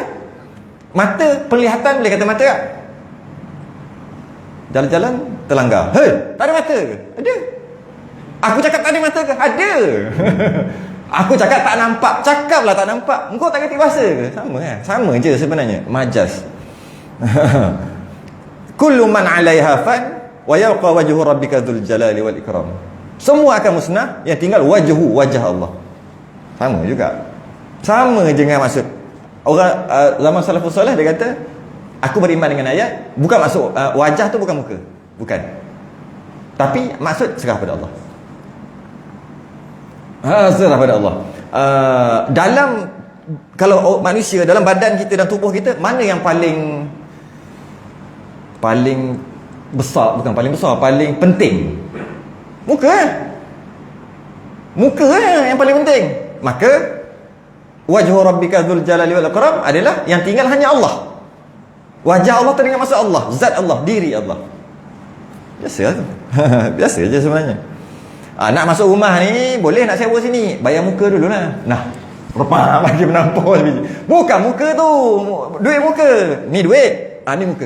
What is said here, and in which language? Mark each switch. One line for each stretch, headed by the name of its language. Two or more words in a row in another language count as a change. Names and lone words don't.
Malay: Mata, penglihatan boleh kata mata tak? Jalan-jalan terlanggar. Hei, tak ada mata ke? Ada. Aku cakap tak ada mata ke? Ada. Aku cakap tak nampak. Cakaplah tak nampak. Engkau tak kerti bahasa ke? Sama kan? Sama je sebenarnya. Majas.
Arabic: كل من عليها فان ويبقى وجه ربك ذو الجلال والإكرام.
Malay: Semua akan musnah, yang tinggal wajah Allah. Sama juga. Sama je dengan maksud. Orang zaman salafus soleh dia kata, aku beriman dengan ayat, bukan maksud wajah tu bukan muka. Bukan. Tapi maksud serah pada Allah. Serah pada Allah. Dalam, kalau manusia, dalam badan kita dan tubuh kita, mana yang paling besar, bukan paling besar, paling penting? Muka. Muka yang paling penting. Maka
Arabic: وجه ربك ذو الجلال والإكرام
Malay: adalah yang tinggal hanya Allah. Wajah Allah teringat maksud Allah, zat Allah, diri Allah. Biasa tu. Biasa je sebenarnya. Nak masuk rumah ni, boleh nak sewa sini, bayar muka dulu lah. Nah, lepas bagi menampung biji. Bukan muka tu, duit muka. Ni duit, ni muka.